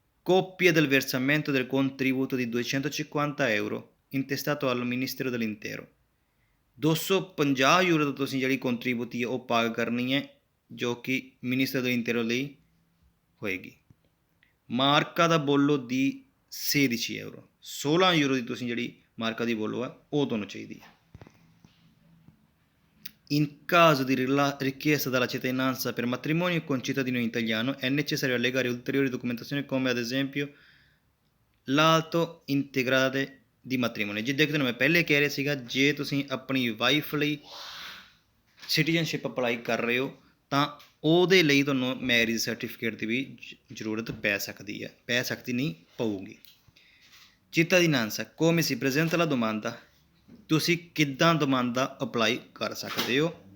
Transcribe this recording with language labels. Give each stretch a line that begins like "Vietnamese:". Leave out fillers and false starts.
Italian: Copia del versamento del contributo di 250 euro intestato al Ministero dell'Interno,
Punjabi: 250 euro ਤੋਂ ਤੁਸੀਂ ਜਿਹੜੀ ਕੰਟਰੀਬਿਊਟੀ ਹੈ ਉਹ ਪਾ ਕਰਨੀ ਹੈ, ਜੋ ਕਿ ਮਿਨਿਸਟਰ dell'Interno ਲਈ ਹੋਏਗੀ। ਮਾਰਕਾ ਦਾ ਬੋਲੋ ਦੀ 16 euro, 16 ਯੂਰੋ ਦੀ ਤੁਸੀਂ ਜਿਹੜੀ ਮਾਰਕਾ ਦੀ ਬੋਲੋ ਹੈ ਉਹ ਤੁਹਾਨੂੰ ਚਾਹੀਦੀ ਹੈ।
Italian: In caso di richiesta dalla cittadinanza per matrimonio con cittadino italiano è necessario allegare ulteriori documentazioni come ad esempio l'atto integrale di matrimonio।
Punjabi: ਜਿੱਦਾਂ ਕਿ ਤੁਹਾਨੂੰ ਮੈਂ ਪਹਿਲੇ ਕਹਿ ਰਿਹਾ ਸੀਗਾ, ਜੇ ਤੁਸੀਂ ਆਪਣੀ ਵਾਈਫ ਲਈ ਸਿਟੀਜ਼ਨਸ਼ਿਪ ਅਪਲਾਈ ਕਰ ਰਹੇ ਹੋ ਤਾਂ ਉਹਦੇ ਲਈ ਤੁਹਾਨੂੰ ਮੈਰਿਜ ਸਰਟੀਫਿਕੇਟ ਦੀ ਵੀ ਜ਼ਰੂਰਤ ਪੈ ਸਕਦੀ ਨਹੀਂ ਪਊਗੀ।
Italian: cittadinanza, come si presenta la domanda,
Punjabi: ਤੁਸੀਂ ਕਿੱਦਾਂ ਦਮਾਂਦਾ ਅਪਲਾਈ ਕਰ ਸਕਦੇ ਹੋ।